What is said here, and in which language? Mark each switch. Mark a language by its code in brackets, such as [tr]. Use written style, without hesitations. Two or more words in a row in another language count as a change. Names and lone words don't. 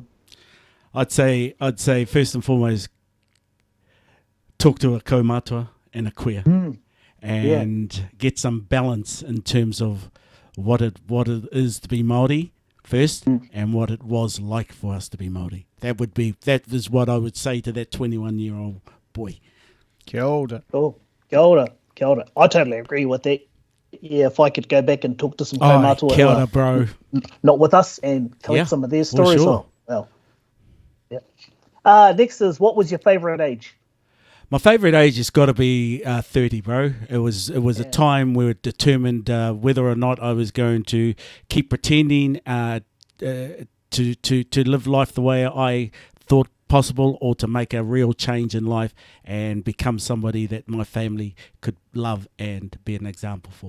[en] I'd say first and foremost, talk to a kaumātua and a queer, and get some balance in terms of what it is to be Māori first, and what it was like for us to be Māori. That is what I would say to that 21-year-old boy. [mi] Kia ora. Oh, kia ora. [en] I totally agree with that. Yeah, if I could go back and talk to some kaumātua, [mi] kia ora, [en] bro. Not with us, and collect some of their stories. Sure. Next is, what was your favourite age? My favourite age has got to be 30, bro. It was a time where it determined whether or not I was going to keep pretending to live life the way I thought possible, or to make a real change in life and become somebody that my family could love and be an example for.